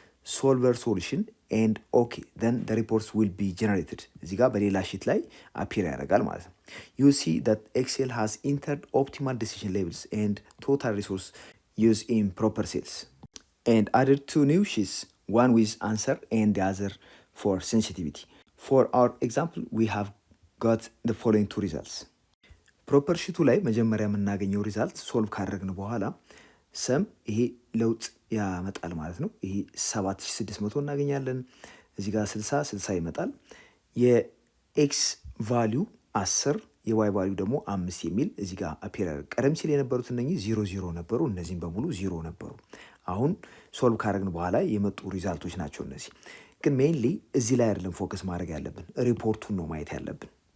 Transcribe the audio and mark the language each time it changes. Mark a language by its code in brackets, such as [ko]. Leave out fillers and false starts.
[en] ሶልቨር ሶሉሽን ኤንድ ኦኬ ዘን ዘ ሪፖርትስ ዊል ቢ ጀነሬትድ [am] እዚህ ጋር በሌላ ሺት ላይ አፒር ያደርጋል ማለት ነው። [en] ዩ ሲ ዛት ኤክሴል ሃዝ ኢንተርድ ኦፕቲማል ዲሲዥን ሌቭልስ ኤንድ ቶታል ሪሶርስ ዩዝ ኢን ፕሮፐር ሴልስ ኤንድ አድድ 2 ኒው ሺትስ one with answer and the other for sensitivity. For our example, we have got the following 2 results. [am] ፕሮፐር ሺቱ ላይ መጀመሪያ የምናገኘው ሪዛልት ሶልቭ ካደረግን በኋላ ሰም ይሄ ለውጥ ያመጣል ማለት ነው። ይሄ 7600 እናገኛለን። እዚህ ጋር 60 ይመጣል። የኤክስ ቫሊዩ 10 የዋይ ቫሊዩ ደግሞ 5 የሚል እዚህ ጋር አፒር ያደርግ። ቀደም ሲል የነበሩት እነኚህ 0 ነበሩ። እነዚህም በሙሉ 0 ነበሩ። አሁን ሶልቭ ካደረግን በኋላ የመጡ ሪዛልቶች ናቸው እነዚህ። ግን ሜይንሊ እዚህ ላይ አይደለም ፎከስ ማድረግ ያለብን፣ ሪፖርቱን ነው ማየት ያለብን።